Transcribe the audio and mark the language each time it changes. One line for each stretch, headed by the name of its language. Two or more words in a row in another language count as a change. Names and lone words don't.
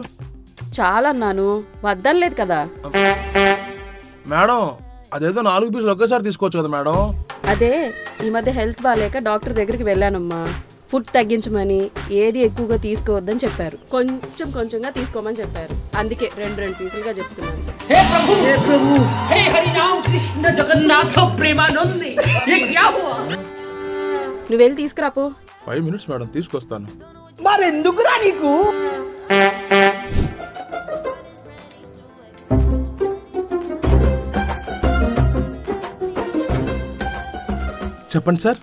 Telugu: చాలా అన్నాను, వద్దనలేదు కదా మేడం. అదేదో 4 పీసులు ఒకేసారి తీసుకోవచ్చు కదా మేడం. అదే ఈ మధ్య హెల్త్ బాగాలేక డాక్టర్ దగ్గరికి వెళ్ళానమ్మా. ఫుడ్ తగ్గించమని, ఏది ఎక్కువగా తీసుకోవద్దని చెప్పారు. కొంచెం కొంచెంగా తీసుకోమని చెప్పారు. అందుకే 2 పీసులుగా చెప్తున్నాను.
Hindi: हे प्रभु, हे प्रभु, हे हरि राम कृष्ण जगन्नाथ प्रेमानंद, ये क्या हुआ?
Telugu: నువ్వు వెళ్ళి తీసుకురాపో. 5
English: minutes madam,
Telugu: తీసుకొస్తాను. మరెందుకురా నీకు? చెప్పండి సార్.